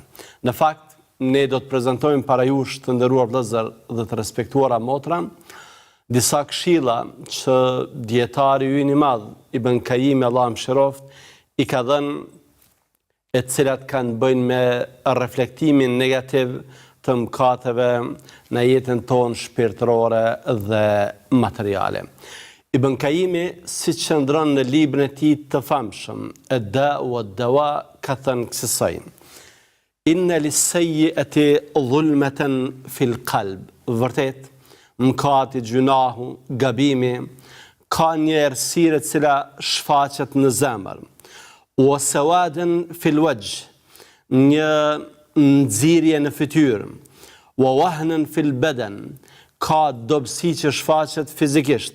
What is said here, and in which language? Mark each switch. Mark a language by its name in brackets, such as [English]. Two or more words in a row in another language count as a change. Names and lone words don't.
[Albanian] Në fakt, ne do të prezantojmë para jush të nderuar vëllezër dhe të respektuara motra, disa këshilla që dietari ynë i madh Ibn Qayyim, Allah mëshiroft, i ka dhënë, e cilat kanë bëjnë me reflektimin negativ të mëkateve në jetën tonë shpirtërore dhe materiale. Ibn Qayyimi, si që ndronë në librin e tij të famshëm, Ad-Da'u wad-Dawa, ka thënë kësaj: [Arabic] إن للسيئة ظلمة في القلب. [Albanian] Vërtet, mëkati, gjunahu, gabimi ka një errësirë e cila shfaqet në zemër. [Arabic] أو سوادا في الوجه, [Albanian] një nxirje në fytyrë. [Arabic] أو وهنا في البدن, [Albanian] ka dobësi që shfaqet fizikisht.